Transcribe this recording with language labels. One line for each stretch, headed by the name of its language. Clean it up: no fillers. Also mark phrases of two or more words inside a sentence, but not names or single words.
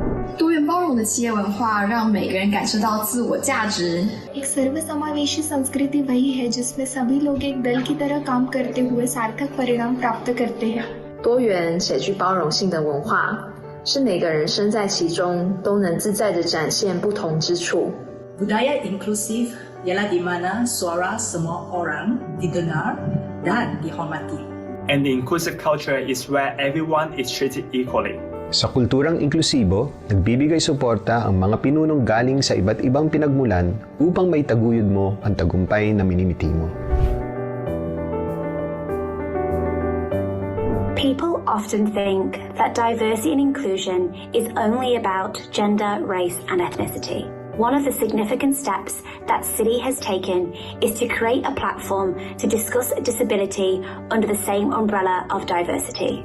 Chinese: 多元包容的企业文化让每个人感受到自我价值。
Hindi: एक सर्वसमावेशी संस्कृति वही है जिसमें सभी लोग एक दल की तरह काम करते हुए सार्थक परिणाम प्राप्त करते हैं。
Chinese: 多元且具包容性的文化，是每个人身在其中都能自在地展现不同之处。
Malay: Budaya inklusif ialah di mana suara semua orang didengar dan dihormati.
English: And the inclusive culture is where everyone is treated equally.
Filipino: Sa kulturang inklusibo, nagbibigay suporta ang mga pinunong galing sa iba't ibang pinagmulan upang maitaguyod mo ang tagumpay na minimiti mo.
English: People often think that diversity and inclusion is only about gender, race, and ethnicity. One of the significant steps that Citi has taken is to create a platform to discuss disability under the same umbrella of diversity.